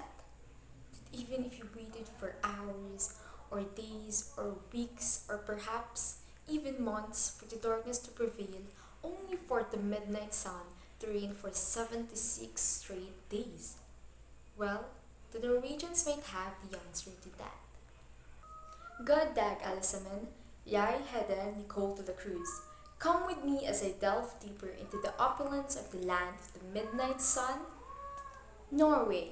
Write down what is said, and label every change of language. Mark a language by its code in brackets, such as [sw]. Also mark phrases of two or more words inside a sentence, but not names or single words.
[en] Even if you waited for hours or days or weeks or perhaps even months for the darkness to prevail, only for the midnight sun to reign for 76 straight days? Well, the Norwegians might have the answer to that. [no] God dag alle sammen, jeg heter Nicole de la Cruz. [en] Come with me as I delve deeper into the opulence of the land of the midnight sun, Norway.